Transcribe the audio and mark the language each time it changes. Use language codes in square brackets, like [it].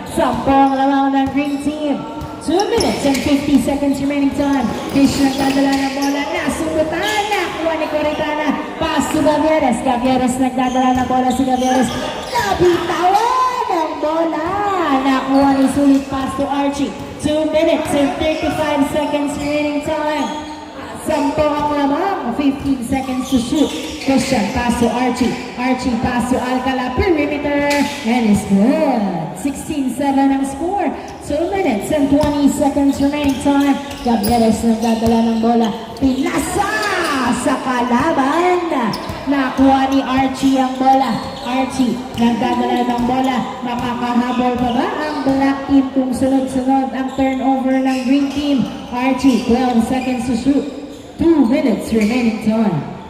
[tl] 10 ang lamang ng green team. [en] 2 minutes and 50 seconds remaining time. [tl] Fish nagdadala ng bola. Nasubutan. Nakuha ni Coritana. [en] Pass to Gavieres. [tl] Gavieres nagdadala ng bola si Gavieres. Nabitawan ang bola. Nakuha ni Sulit. [en] Pass to Archie. 2 minutes and 35 seconds remaining time. [tl] 10 ang lamang. [en] 15 seconds to shoot. Christian, pass to Archie. Archie, pass to Alcala. Perimeter. And it's good. [tl] 16-7 ang score. [en] 2 minutes and 20 seconds remaining time. [tl] Gavieres nagdadala ng bola. Pinasa sa kalaban. Nakuha ni Archie ang bola. Archie nagdadala ng bola. Makakahabol pa ba ang black team kung sunod-sunod ang turnover ng green team? [en] Archie, 12 seconds to shoot. 2 minutes remaining time.